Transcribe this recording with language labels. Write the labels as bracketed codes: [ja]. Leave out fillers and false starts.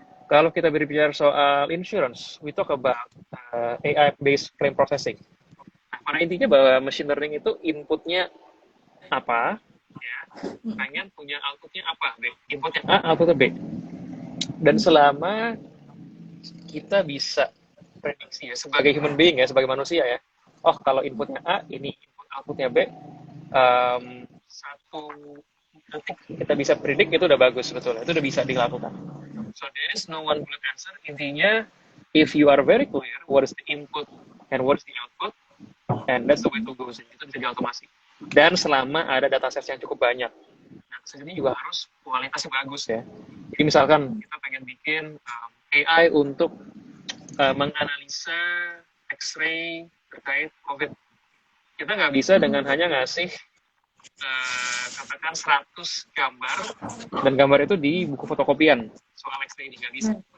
[id] Kalau kita berbicara soal [en] insurance, we talk about AI-based claim processing. [id] Nah, pada intinya bahwa machine learning itu inputnya apa, ya, pengen punya outputnya apa, B. Inputnya A, outputnya B. Dan selama kita bisa prediksi ya, sebagai human being ya, sebagai manusia ya, oh kalau inputnya A, ini input outputnya B, satu detik kita bisa predik itu udah bagus sebetulnya, itu udah bisa dilakukan. [en] So there is no one good answer. [id] Intinya, [en] if you are very clear what is the input and what is the output, and that's the way to go sih. [id] Itu bisa diotomasi. Dan selama ada dataset yang cukup banyak. Nah, ini juga harus kualitasnya bagus ya. Jadi misalkan kita pengen bikin AI untuk menganalisa X-ray terkait COVID. Kita nggak bisa dengan hanya ngasih katakan 100 gambar dan gambar itu di buku fotokopian soal X-ray ini nggak bisa.